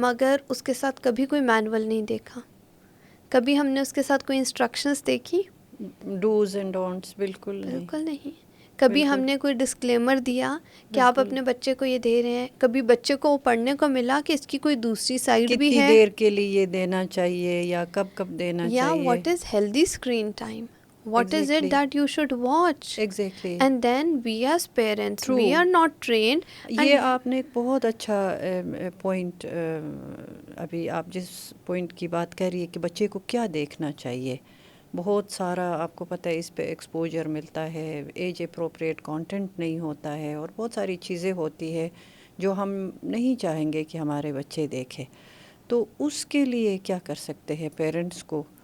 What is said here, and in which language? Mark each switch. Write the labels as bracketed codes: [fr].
[ur] مگر اس کے ساتھ کبھی کوئی مینول نہیں دیکھا، کبھی ہم نے اس کے ساتھ کوئی انسٹرکشنز دیکھی؟ [en] dos and don'ts [ur] بالکل نہیں. کبھی ہم نے کوئی ڈسکلیمر دیا کہ آپ اپنے بچے کو یہ دے رہے ہیں؟ کبھی بچے کو پڑھنے کو ملا کہ اس کی کوئی دوسری سائڈ بھی ہے؟ کتنی دیر کے لیے یہ دینا چاہیے، یا کب کب دینا یا چاہیے؟ [en] What is healthy screen time? What is it that you should watch? Exactly. And then we as parents, we are not trained. [ur] یہ آپ نے ایک بہت اچھا پوائنٹ، ابھی آپ جس پوائنٹ کی بات کر رہی ہے کہ بچے کو کیا دیکھنا چاہیے، بہت سارا آپ کو پتہ ہے اس پہ ایکسپوجر ملتا ہے، ایج اپروپریٹ کانٹینٹ نہیں ہوتا ہے، اور بہت ساری چیزیں ہوتی ہے جو ہم نہیں چاہیں گے کہ ہمارے بچے دیکھیں. تو اس کے لیے کیا کر سکتے ہیں پیرنٹس کو؟